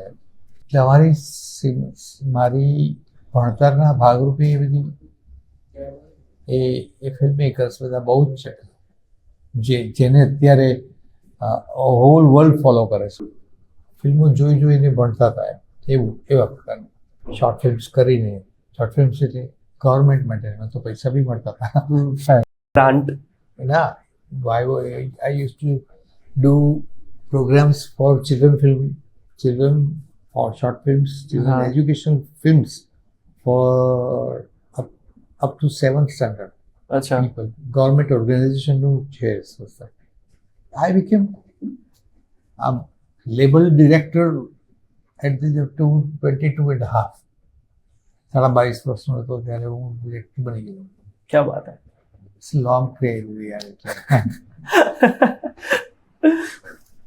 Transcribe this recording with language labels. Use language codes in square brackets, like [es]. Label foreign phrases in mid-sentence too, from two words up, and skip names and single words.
[gu] એટલે મારી ભણતરના ભાગરૂપે એ બધી એ [en] film makers [gu] બધા બહુ જ છે જેને અત્યારે [en] whole world follow [gu] કરે છે. ફિલ્મો જોઈને ભણતા હતા એવું એવા પ્રકારનું [en] short films [gu] કરીને. [en] short films [gu] એટલે ગવર્મેન્ટ માટે એમાં તો પૈસા બી મળતા હતા. ગ્રાન્ટ ના, [en] I used to do programs for children for short films, children educational films for up to 7th standard. [gu] અચ્છા. [en] People, government organization [gu] નું છે સંસ્થા. [en] I became a label director at the 22.5. [gu] 22 વર્ષનો હતો ત્યારે હું ડિરેક્ટર બની ગયો. [hi] क्या बात है. [en] It's a long career યાર.